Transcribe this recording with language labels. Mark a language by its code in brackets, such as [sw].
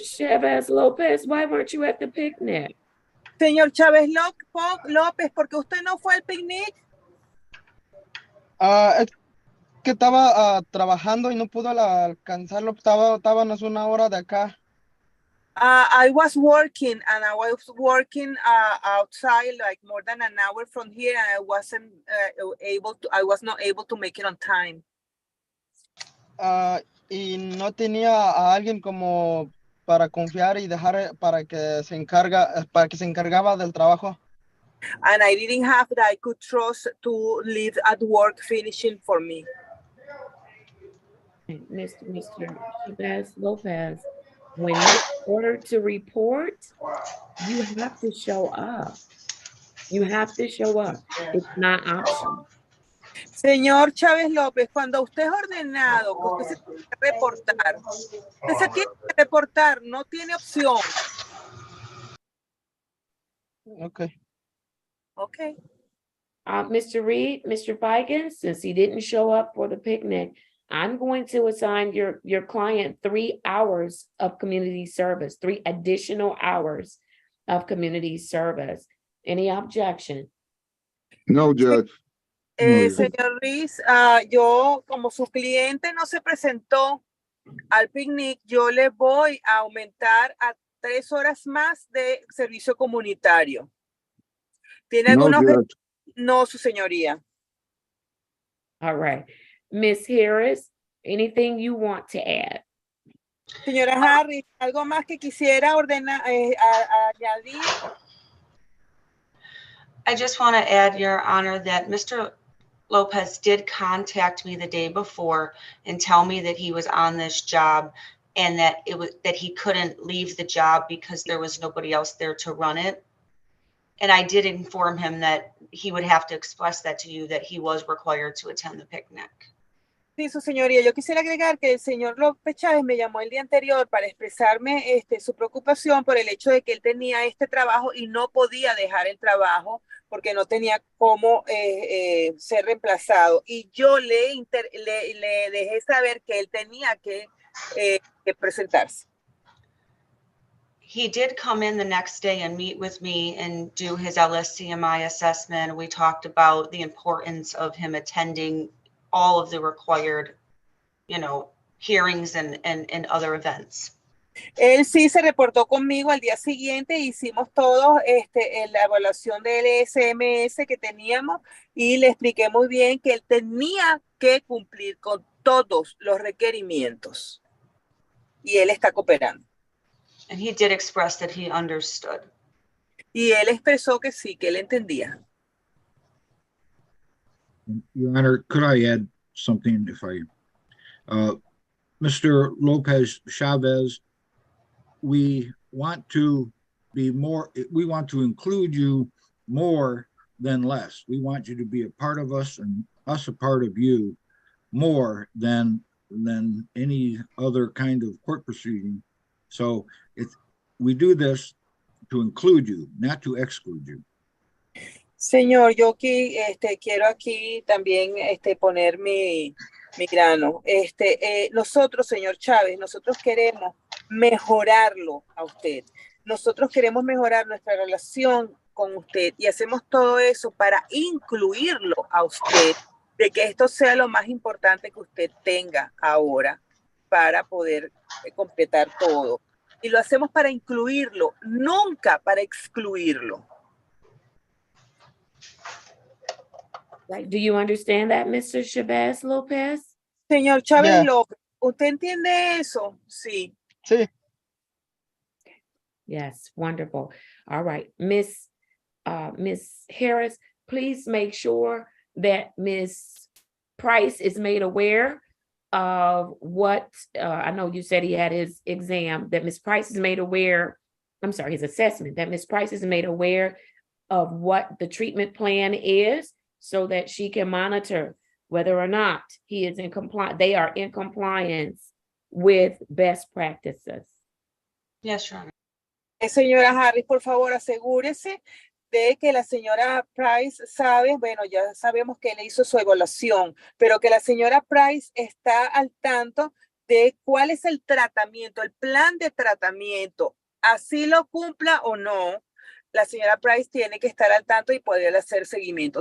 [en] Chavez Lopez, why weren't you at the picnic? [es] Señor Chávez López, ¿por qué usted no fue al picnic? Es que estaba trabajando y no pudo alcanzarlo. Estábamos una hora de acá. [en] I was working and I was working outside like more than an hour from here, and I wasn't I was not able to make it on time. [es] Y no tenía a alguien como para confiar y dejar para que se encargaba del trabajo. [en] And I didn't have that I could trust to leave at work finishing for me. Mr. Chavez Lopez, when you're ordered to report, you have to show up. You have to show up. It's not optional. Señor Chávez López, cuando usted es ordenado, que usted se tiene que reportar, usted se tiene que reportar, no tiene opción. Okay. Okay. Mr. Reed, Mr. Feigen, since he didn't show up for the picnic, I'm going to assign your client 3 hours of community service, 3 additional hours of community service. Any objection? No, Judge. No, [es] Señor Ruiz, yo como su cliente no se presentó al picnic, yo le voy a aumentar a 3 horas más de servicio comunitario. ¿Tiene [en] No, [es] alguna [en] Judge. [es] No, su señoría. [en] All right. Ms. Harris, anything you want to add? [es] Señora Harris, ¿algo más que quisiera ordenar, añadir? [en] I just want to add, Your Honor, that Mr. Lopez did contact me the day before and tell me that he was on this job and that he couldn't leave the job because there was nobody else there to run it. And I did inform him that he would have to express that to you, that he was required to attend the picnic. [es] Sí, su señoría, yo quisiera agregar que el señor López Chávez me llamó el día anterior para expresarme su preocupación por el hecho de que él tenía este trabajo y no podía dejar el trabajo porque no tenía cómo ser reemplazado. Y yo le dejé saber que él tenía que presentarse. [en] He did come in the next day and meet with me and do his LSCMI assessment. We talked about the importance of him attending all of the required, hearings and other events. [es] Él sí se reportó conmigo al día siguiente, hicimos todos la evaluación del SMS que teníamos y le expliqué muy bien que él tenía que cumplir con todos los requerimientos y él está cooperando. [en] And he did express that he understood. [es] Y él expresó que sí, que él entendía. [en] Your Honor, could I add something if Mr. Lopez Chavez, we want to include you more than less. We want you to be a part of us and us a part of you more than any other kind of court proceeding. So we do this to include you, not to exclude you. [es] Señor, yo aquí quiero aquí también poner mi grano. Nosotros, señor Chávez, nosotros queremos mejorarlo a usted. Nosotros queremos mejorar nuestra relación con usted y hacemos todo eso para incluirlo a usted, de que esto sea lo más importante que usted tenga ahora para poder completar todo. Y lo hacemos para incluirlo, nunca para excluirlo. [en] Right. Do you understand that, Mr. Chavez Lopez? [es] Señor Chávez López, ¿usted entiende eso? Sí. Sí. [en] Yes, wonderful. All right, Miss Harris, please make sure that Miss Price is made aware of what, I know you said he had his exam, that Miss Price is made aware, I'm sorry, his assessment, that Miss Price is made aware of what the treatment plan is so that she can monitor whether or not he is in compliance, they are in compliance with best practices. Yes, Your Honor. [es] Señora Harris, por favor, asegúrese de que la señora Price sabe, bueno, ya sabemos que él hizo su evaluación, pero que la señora Price está al tanto de cuál es el tratamiento, el plan de tratamiento, así lo cumpla o no, la señora Price tiene que estar al tanto y poder hacer seguimiento.